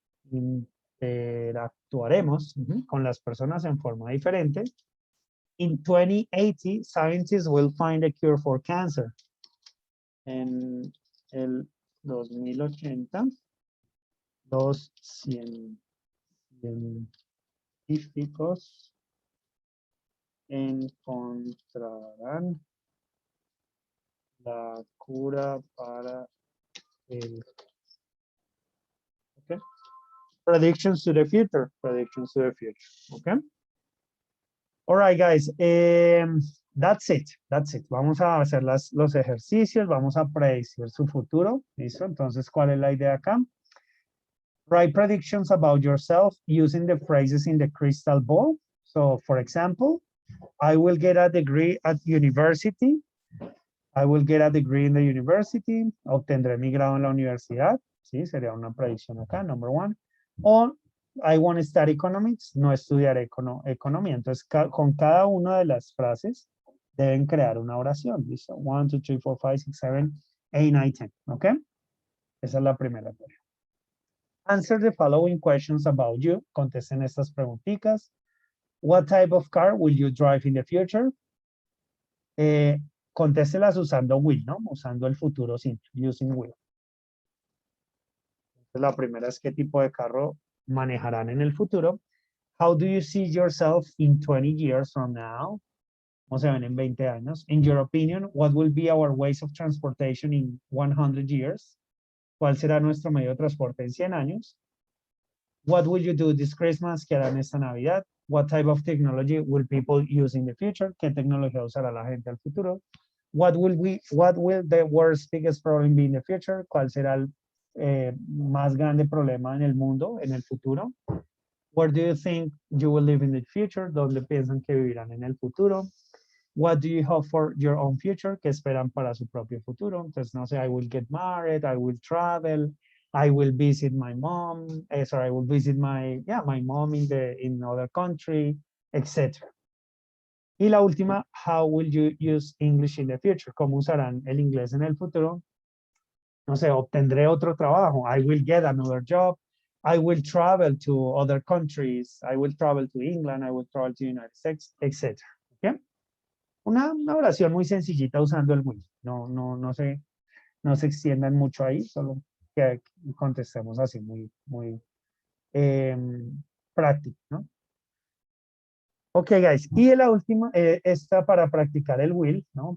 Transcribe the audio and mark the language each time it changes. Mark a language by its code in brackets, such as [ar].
[es] Interactuaremos con las personas en forma diferente. [en] In 2080, scientists will find a cure for cancer. [es] En el 2080, los científicos encontrarán la cura para el... [en] Okay. Predictions to the future. Predictions to the future. Okay. All right, guys. That's it. That's it. [es] Vamos a hacer los ejercicios. Vamos a predecir su futuro. ¿Listo? Entonces, ¿cuál es la idea acá? [en] Write predictions about yourself using the phrases in the crystal ball. So, for example, I will get a degree at university. I will get a degree in the university. [es] Obtendré mi grado en la universidad. Sí, sería una predicción acá, number one. [en] O I want to study economics. [es] No estudiaré economía. Entonces, con cada una de las frases deben crear una oración. ¿Listo? 1, 2, 3, 4, 5, 6, 7, 8, 9, 10. ¿Ok? Esa es la primera tarea. [en] Answer the following questions about you. [es] Contesten estas preguntitas. [en] What type of car will you drive in the future? [es] Contéstelas usando will, ¿no? Usando el futuro simple, [en] using will. [es] Entonces, la primera es qué tipo de carro manejarán en el futuro. [en] How do you see yourself in 20 years from now? [es] ¿Cómo se ven en 20 años? [en] In your opinion, what will be our ways of transportation in 100 years? [es] ¿Cuál será nuestro medio de transporte en 100 años? [en] What will you do this Christmas? [es] ¿Qué harán esta Navidad? [en] What type of technology will people use in the future? [es] ¿Qué tecnología usará la gente al futuro? [en] What will the world's biggest problem be in the future? [es] ¿Cuál será el más grande problema en el mundo en el futuro? [en] Where do you think you will live in the future? [es] ¿Dónde piensan que vivirán en el futuro? [en] What do you hope for your own future? [es] ¿Qué esperan para su propio futuro? Entonces, no sé, [en] I will get married, I will travel, I will visit my mom, I will visit my mom in another country, etc. [es] Y la última, [en] how will you use English in the future? [es] ¿Cómo usarán el inglés en el futuro? No sé, obtendré otro trabajo. [en] I will get another job. I will travel to other countries. I will travel to England. I will travel to the United States, etc. ¿Okay? [es] Una oración muy sencillita usando el will. No se extiendan mucho ahí, solo que contestemos así muy práctico, ¿no? Ok, guys. Y la última, esta para practicar el will, ¿no?